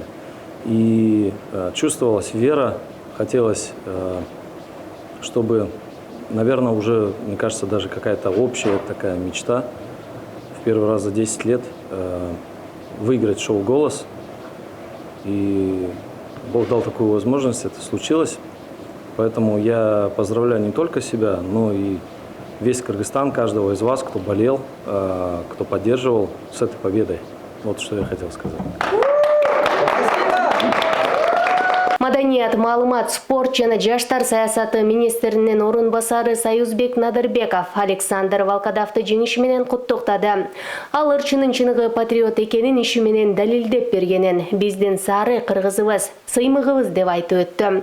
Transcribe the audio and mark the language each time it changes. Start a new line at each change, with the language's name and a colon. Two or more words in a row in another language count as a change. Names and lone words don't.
Russian: И чувствовалась вера, хотелось, чтобы, наверное, уже, мне кажется, даже какая-то общая такая мечта в первый раз за 10 лет выиграть шоу «Голос». И Бог дал такую возможность, это случилось. Поэтому я поздравляю не только себя, но и весь Кыргызстан, каждого из вас, кто болел, кто поддерживал, с этой победой. Вот что я хотел сказать.
Kyrgyz: Маданият, маалымат, спорт жана жаштар саясаты министринин орун басары Союзбек Надырбеков Александр Волкодавды жеңиши менен куттуктады. Ал ырчынын чыныгы патриот экенин иши менен далилдеп бергенин, биздин сары кыргызыбыз, сыймыгыбыз деп айтып өттү.